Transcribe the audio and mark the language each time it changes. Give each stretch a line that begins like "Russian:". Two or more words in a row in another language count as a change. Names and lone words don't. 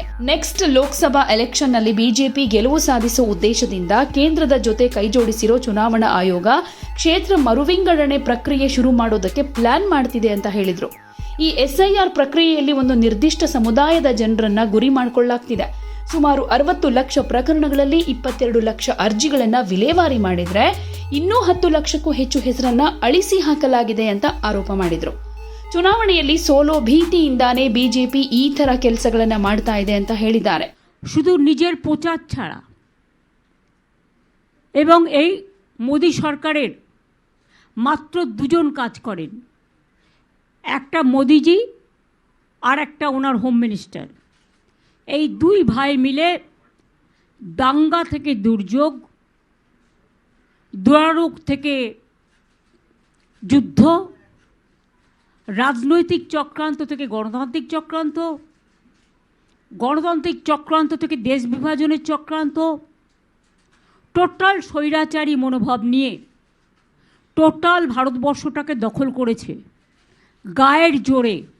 English: next Lok Sabha election
Kannada: ನಲ್ಲಿ ಬಿಜೆಪಿ ಗೆಲುವು ಸಾಧಿಸುವ ಉದ್ದೇಶದಿಂದ ಕೇಂದ್ರದ ಜೊತೆ ಕೈಜೋಡಿಸಿರೋ ಚುನಾವಣಾ ಆಯೋಗ ಕ್ಷೇತ್ರ ಮರುವಿಂಗಡಣೆ ಪ್ರಕ್ರಿಯೆ ಶುರು ಮಾಡೋದಕ್ಕೆ ಪ್ಲಾನ್ ಮಾಡ್ತಿದೆ ಅಂತ ಹೇಳಿದ್ರು. ಈ ಎಸ್ಐಆರ್ ಪ್ರಕ್ರಿಯೆಯಲ್ಲಿ ಒಂದು ನಿರ್ದಿಷ್ಟ ಸಮುದಾಯದ ಜನರನ್ನ ಗುರಿ ಮಾಡಿಕೊಳ್ಳಲಾಗ್ತಿದೆ. ಸುಮಾರು 60 ಲಕ್ಷ ಪ್ರಕರಣಗಳಲ್ಲಿ 22 ಲಕ್ಷ ಅರ್ಜಿಗಳನ್ನ ವಿಲೇವಾರಿ ಮಾಡಿದ್ರೆ ಇನ್ನೂ 10 ಲಕ್ಷಕ್ಕೂ ಹೆಚ್ಚು ಹೆಸರನ್ನ ಅಳಿಸಿ ಹಾಕಲಾಗಿದೆ ಅಂತ ಆರೋಪ ಮಾಡಿದ್ರು. ಚುನಾವಣೆಯಲ್ಲಿ ಸೋಲೋ ಭೀತಿಯಿಂದಾನೇ ಬಿಜೆಪಿ ಈ ತರ ಕೆಲಸಗಳನ್ನ ಮಾಡ್ತಾ ಇದೆ ಅಂತ ಹೇಳಿದ್ದಾರೆ.
Bangla: শুধু নিজের প্রচার ছাড়া এবং এই মোদি সরকারের মাত্র দুজন কাজ করেন, একটা মোদিজি আর একটা ওনার
English: home minister.
Bangla: এই দুই ভাই মিলে দাঙ্গা থেকে দুর্যোগ, দুরারোগ থেকে যুদ্ধ, রাজনৈতিক চক্রান্ত থেকে গণতান্ত্রিক চক্রান্ত, গণতান্ত্রিক চক্রান্ত থেকে দেশ বিভাজনের চক্রান্ত, টোটাল স্বৈরাচারী মনোভাব নিয়ে টোটাল ভারতবর্ষটাকে দখল করেছে গায়ের জোরে।